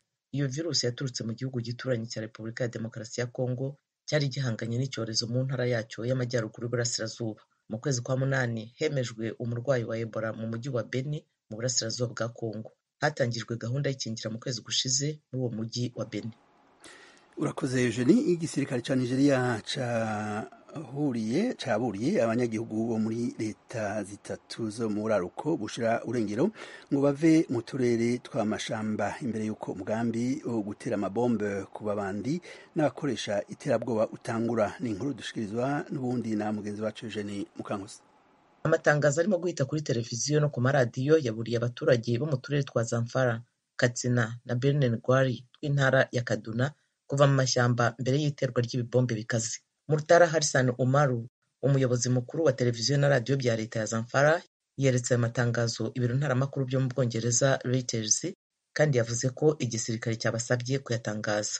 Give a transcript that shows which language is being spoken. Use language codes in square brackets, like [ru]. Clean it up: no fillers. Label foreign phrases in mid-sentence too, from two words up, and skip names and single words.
[rw] Iyo virusi yaturutse mu gihugu gituranye cya Repubulika ya Demokarasi ya Kongo cyari gihanganye n'icyorezo mu ntara yacyo y'amajyaruguru y'Uburasirazuba. Mu kwezi kwa 8 hemejwe umurwayi wa Ebola mu mujyi wa Beni mu burasirazuba bwa Kongo. Hatangijwe gahunda y'ikingira mu kwezi gushize muri uwo mujyi wa Beni. Urakoze Eugenie. [rn] Igisirikare ca Nigeria caburiye abanyagihugu bo muri leta zitatu zo mu buraruko bushira urengero ngo bave mu turere tw'amashamba imbere y'uko umugambi wo gutera amabombe ku babandi n'abakoresha iterabwoba utangura. Ni inkuru dushikirizwa n'ubundi na mugenzi wacu Eugenie Mukankusi. [rw] Amatangazo arimo guhita kuri televiziyo no ku maradiyo yaburiye abaturage bo mu turere twa Zamfara, Katsina na Birnin-Gwari tw'intara ya Kaduna kuva mu mashyamba mbere y'iterwa ry'ibibombe bikaze. Murtala Hassan Umaru, umuyobozi mukuru wa televiziyo na radiyo bya leta ya Zamfara, yeretse aya matangazo ibiro ntaramakuru byo mu Bwongereza Reuters kandi yavuze ko igisirikare cyabasabye kuyatangaza.